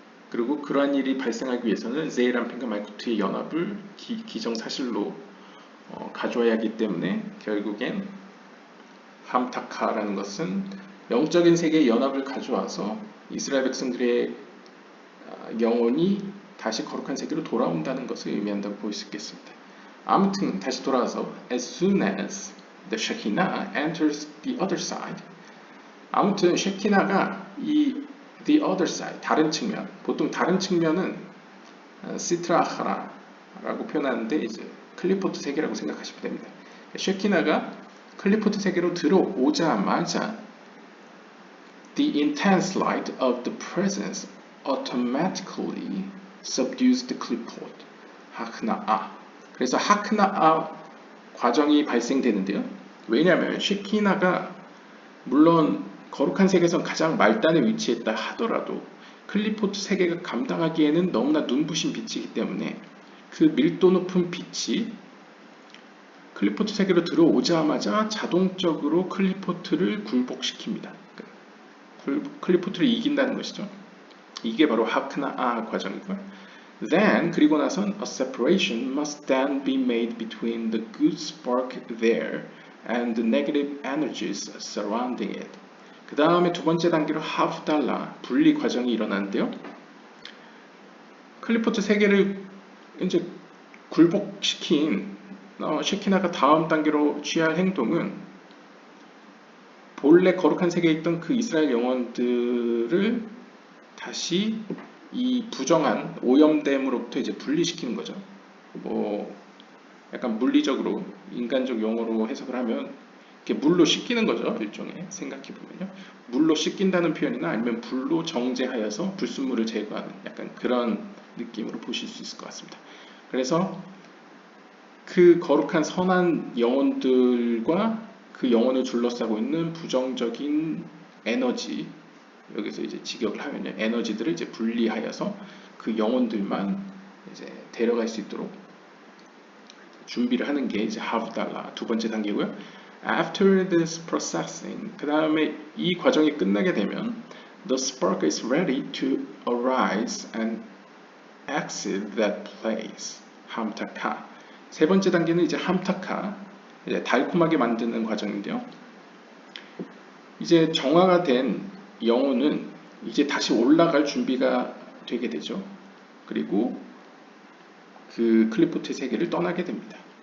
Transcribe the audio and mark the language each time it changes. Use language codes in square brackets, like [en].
[ko] 그리고 그러한 일이 발생하기 위해서는 제이람펜과 말쿠트의 연합을 기정사실로 가져와야 하기 때문에 결국엔 함타카라는 것은 영적인 세계의 연합을 가져와서 이스라엘 백성들의 영혼이 다시 거룩한 세계로 돌아온다는 것을 의미한다고 볼 수 있겠습니다. 아무튼 다시 돌아와서 [en] as soon as the Shekinah enters the other side. [ko] 아무튼 쉐키나가 이 [en] the other side, [ko] 다른 측면, 보통 다른 측면은 시트라하라라고 표현하는데 이제 클리포트 세계라고 생각하시면 됩니다. 쉐키나가 클리포트 세계로 들어오자마자 [en] the intense light of the presence automatically subdues the clipboard. [ko] 하크나아. 그래서 하크나아 과정이 발생되는데요. 왜냐하면 쉐키나가 물론 거룩한 세계에서 가장 말단에 위치했다 하더라도 클리포트 세계가 감당하기에는 너무나 눈부신 빛이기 때문에 그 밀도 높은 빛이 클리포트 세계로 들어오자마자 자동적으로 클리포트를 굴복시킵니다. 클리포트를 이긴다는 것이죠. 이게 바로 하크나아 과정이고요. [en] Then [ko] 그리고 나선 [en] a separation must then be made between the good spark there and the negative energies surrounding it. [ko] 그 다음에 두 번째 단계로 havdallah 분리 과정이 일어나는데요. 클리포트 세계를 이제 굴복시킨 쉐키나가 다음 단계로 취할 행동은 본래 거룩한 세계에 있던 그 이스라엘 영혼들을 다시 이 부정한 오염됨으로부터 이제 분리시키는 거죠. 뭐 약간 물리적으로 인간적 용어로 해석을 하면 이렇게 물로 씻기는 거죠. 일종의 생각해 보면요. 물로 씻긴다는 표현이나 아니면 불로 정제하여서 불순물을 제거하는 약간 그런 느낌으로 보실 수 있을 것 같습니다. 그래서 그 거룩한 선한 영혼들과 그 영혼을 둘러싸고 있는 부정적인 에너지, 여기서 이제 직역을 하면요, 에너지들을 이제 분리하여서 그 영혼들만 이제 데려갈 수 있도록 준비를 하는 게 이제 havdallah 두 번째 단계고요. [en] After this processing, [ko] 그 다음에 이 과정이 끝나게 되면 [en] the spark is ready to arise and exit that place. [ko] 함타카. 세 번째 단계는 이제 함타카, 이제 달콤하게 만드는 과정인데요. 이제 정화가 된 영혼은 이제 다시 올라갈 준비가 되게 되죠. 그리고 그 클리포트의 세계를 떠나게 됩니다.